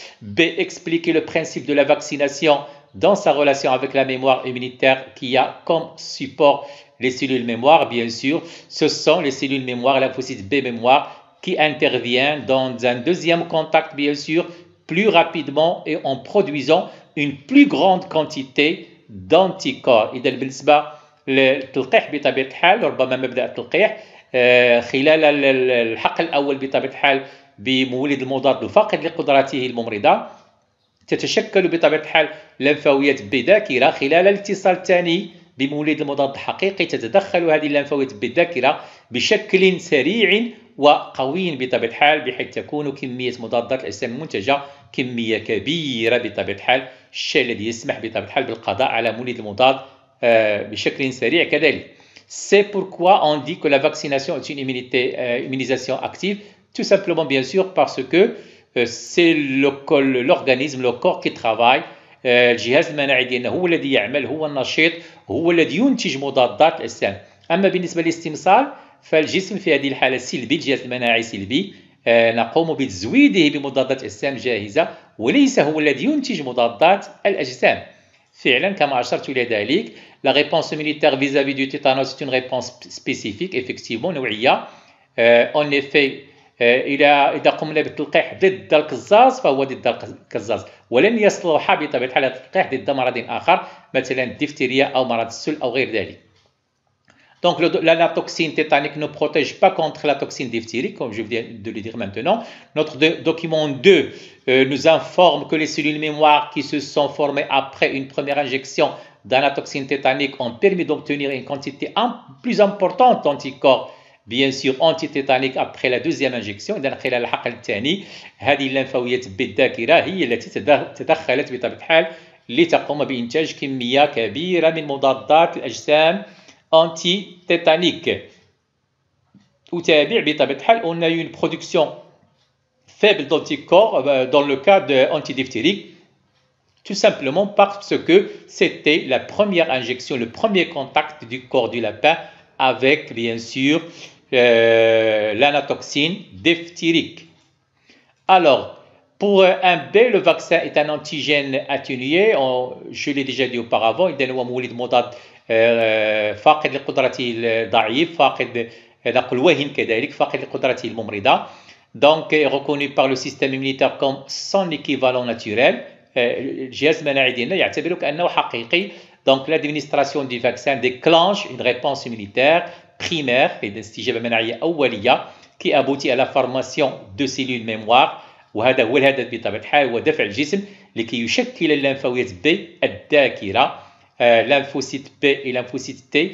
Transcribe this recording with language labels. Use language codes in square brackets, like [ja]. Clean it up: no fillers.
[fr] B, expliquer le principe de la vaccination dans sa relation avec la mémoire immunitaire qui a comme support les cellules mémoire, bien sûr. Ce sont les cellules mémoire, lymphocytes B mémoire, qui interviennent dans un deuxième contact, bien sûr, plus rapidement et en produisant une plus grande quantité d'anticorps. [ar] إذا بالنسبة للتلقيح بطبيعة الحال ربما مبدأ التلقيح خلال الحقل الأول بطبيعة الحال بمولد المضاد فاقد لقدراته الممرضة تتشكل بطبيعة الحال لمفاويات B ذاكرة. خلال الاتصال الثاني بمولد المضاد حقيقي تتدخل هذه الليمفاويات بالذاكرة بشكل سريع وقوي بطبيعة الحال، بحيث تكون كمية مضادات الأجسام المنتجة كمية كبيرة بطبيعة الحال، الشيء الذي يسمح بطبيعة الحال بالقضاء على مولد المضاد بشكل سريع كذلك. [fr] C'est pourquoi on dit que la vaccination est une immunisation active, tout simplement bien sûr parce que c'est l'organisme, le corps qui travaille. [ar] الجهاز المناعي ديالنا هو الذي يعمل، هو النشيط، هو الذي ينتج مضادات الأجسام. أما بالنسبة للاستمصال فالجسم في هذه الحالة سلبي، الجهاز المناعي سلبي، نقوم بتزويده بمضادات أجسام جاهزة، وليس هو الذي ينتج مضادات الأجسام. فعلا كما أشرت إلى ذلك، [fr] la réponse immunitaire vis-à-vis du tétanos est une réponse spécifique effectivement نوعية. en effet [ar] إذا قمنا بالتلقيح ضد القزاز فهو ضد القزاز، ولن يصلح بطبيعة الحال التلقيح ضد مرض آخر مثلا الدفتيريا أو مرض السل أو غير ذلك. [fr] Donc la toxine tétanique ne protège pas contre la toxine diphthérique, comme je viens de le dire maintenant. Notre document 2 nous informe que les cellules mémoire qui se sont formées après une première injection dans la toxine tétanique ont permis d'obtenir une quantité plus importante d'anticorps bien sûr anti-tétanique après la deuxième injection. [ar] إذا خلال الحقل الثاني هذه الليمفاويات بالذاكرة هي التي تدخلت بطبيعة الحال لتقوم بإنتاج كمية كبيرة من مضادات الأجسام anti-tétanique. أتابع بطبيعة الحال [fr] on a eu une production faible d'anticorps dans le cas de antidiphthérique, tout simplement parce que c'était la première injection, le premier contact du corps du lapin avec bien sûr l'anatoxine diphthérique. Alors, pour un B, le vaccin est un antigène atténué, je l'ai déjà dit auparavant, [ar] إذا هو مولد مضاد فاقد لقدرته الضعيف، فاقد نقول وهن كذلك، فاقد لقدرته الممرضة. [fr] Donc reconnu par le système immunitaire comme son équivalent naturel. [ar] الجهاز المناعي ديالنا يعتبره كأنه حقيقي. [fr] Donc l'administration du vaccin déclenche une réponse immunitaire primaire [ar] استجابة مناعية أولية [fr] qui aboutit à la formation de cellules mémoire، [ar] وهذا هو الهدف بطبيعة الحال، هو دفع الجسم لكي يشكل الليمفاويات B الذاكرة، [fr] lymphocyte B et lymphocyte T.